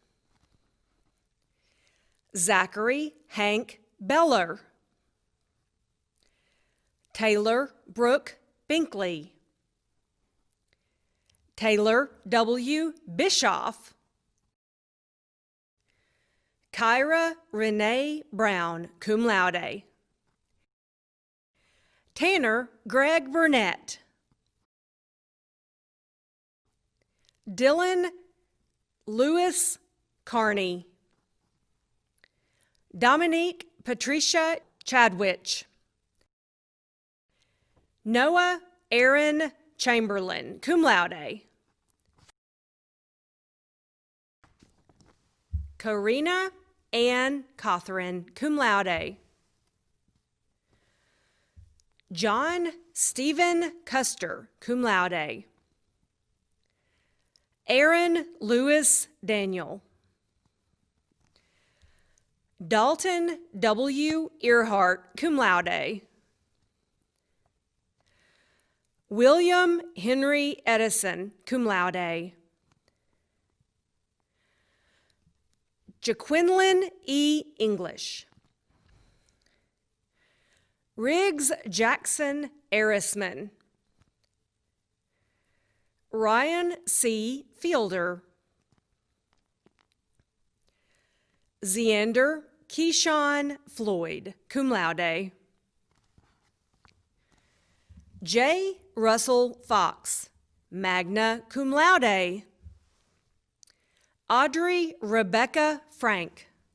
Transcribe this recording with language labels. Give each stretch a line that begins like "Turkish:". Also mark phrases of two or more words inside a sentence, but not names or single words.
English: Zachary Hank Beller. Taylor Brooke Binkley. Taylor W. Bischoff. Kyra Renee Brown,
Latin: cum laude.
English: Tanner Greg Burnett. Dylan Lewis Carney. Dominique Patricia Chadwich. Noah Aaron Chamberlain,
Latin: cum laude.
English: Karina Ann Cothran,
Latin: cum laude.
English: John Stephen Custer,
Latin: cum laude.
English: Aaron Lewis Daniel. Dalton W. Earhart,
Latin: cum laude.
English: William Henry Edison,
Latin: cum laude.
English: Jaquinlin E. English. Riggs Jackson Arisman. Ryan C. Fielder. Zeander Keyshawn Floyd,
Latin: cum laude.
English: J. Russell Fox,
Latin: magna cum laude.
English: Audrey Rebecca Frank.